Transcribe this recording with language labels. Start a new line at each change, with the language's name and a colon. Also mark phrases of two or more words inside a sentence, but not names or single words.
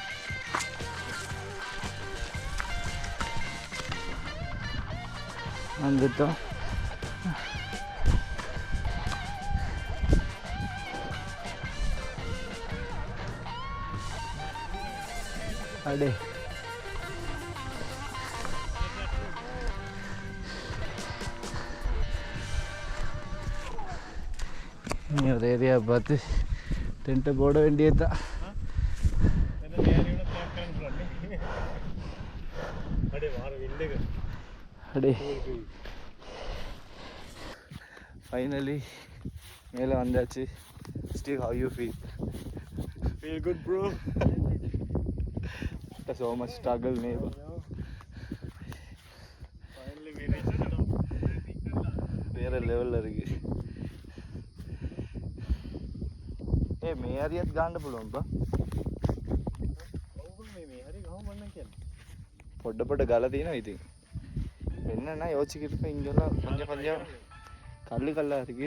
Tamil: अंदर अरे ஒரு ஏரியா பார்த்து டென்ட்டை போட வேண்டியதுதான். அடே ஃபைனலி மேலே வந்தாச்சு. ஸ்டீவ்,
English: how you feel? Feel good bro. So much struggle neighbor. Finally we reached it.
Tamil: வேற லெவல்ல இருக்கு.
Sinhala: ඒ මේ හරියත් ගන්න පුළුවන් බා. ඔව් මේ හරිය ගහම මන්න කියන්නේ. පොඩ පොඩ ගල තියෙනවා ඉතින්.
Tamil: என்னன்னா யோசிக்கிறப்ப இங்கெல்லாம் கொஞ்சம் கொஞ்சம் கல்லு கல்லா இருக்கு.